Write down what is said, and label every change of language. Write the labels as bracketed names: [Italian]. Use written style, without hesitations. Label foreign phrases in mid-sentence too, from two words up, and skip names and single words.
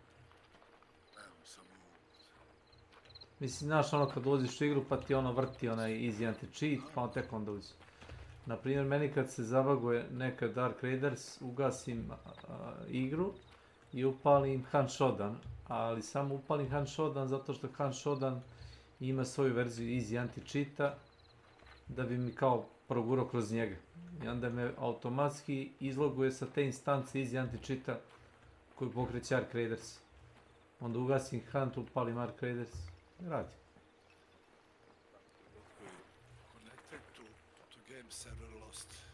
[Bosnian] Mislim, znaš ono kad ulaziš u igru pa ti ono vrti onaj [English] easy anti-cheat, [Bosnian] pa on tek onda uđe. Naprimjer, meni kad se zabaguje neka Dark Raiders, ugasim igru i upalim Hunt Shodan, ali samo upalim Hunt Shodan zato što Hunt Shodan ima svoju verziju [English] easy anti-cheata [Bosnian] da bi mi kao progurao kroz njega. I onda me automatski izloguje sa te instance [English] easy anti-cheata [Bosnian] koju pokreće Ark Raiders. Onda ugasim Hunt, upalim Ark Raiders i radi. [English] Connected to game server lost.